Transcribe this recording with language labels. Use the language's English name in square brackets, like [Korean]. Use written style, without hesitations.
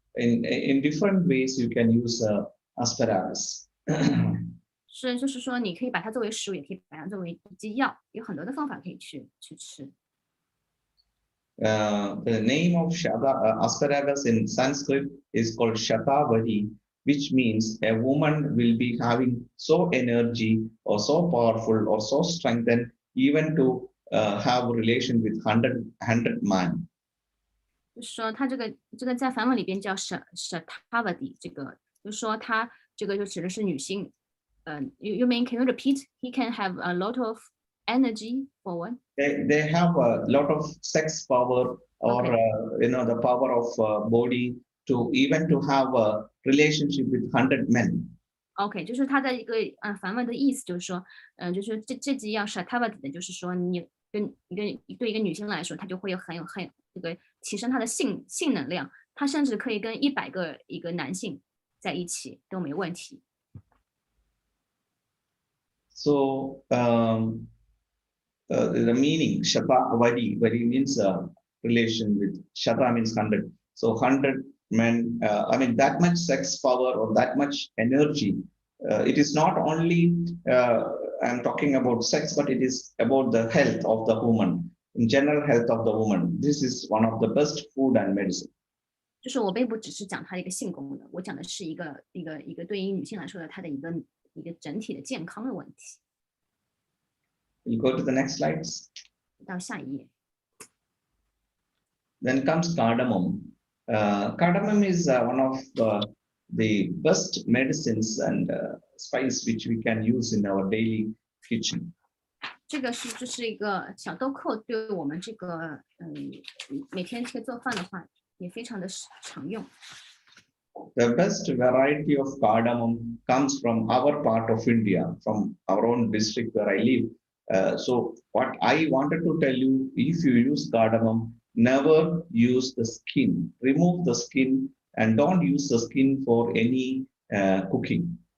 [English] In different ways, you can use asparagus. [Chinese] 是，就是说，你可以把它作为食物，也可以把它作为一剂药，有很多的方法可以去吃。 [English] The name of asparagus in Sanskrit is called Shatavari, which means a woman will be having so energy or so powerful or so strengthened even to have relation with 100 man. [Chinese] 就是说，它这个在梵文里边叫 Shatavadi， 这个就是说，它这个就指的是女性。 [English] you mean can you repeat? He can have a lot of energy for what? They have a lot of sex power or the power of body to even to have a relationship with 100 men. [Chinese] OK， 就是它的一个梵文的意思，就是说，就是这剂药 Shatavadi 的，就是说你对一个女性来说，她就会很有这个提升她的性能量，她甚至可以跟100个一个男性在一起都没问题。 [English] So the meaning Shata Vari means relation with Shata means 100. So 100 men, I mean that much sex power or that much energy. It is not only I'm talking about sex, but it is about the health of the woman, in general health of the woman. This is one of the best food and medicine. [Chinese] 就是我并不只是讲它的一个性功能，我讲的是一个对于女性来说的它的一个整体的健康的问题。 [English] We'll go to the next slides. [Chinese] 到下一页。 [English] Then comes cardamom. Cardamom is one of the best medicines and spice which we can use in our daily kitchen. [Chinese] 这个就是一个小豆蔻，对我们这个每天这个做饭的话也非常的常用。 [English] The best variety of cardamom comes from our part of India, from our own district where I live. So what I wanted to tell you, if you use cardamom, never use the skin. Remove the skin and don't use the skin for any cooking.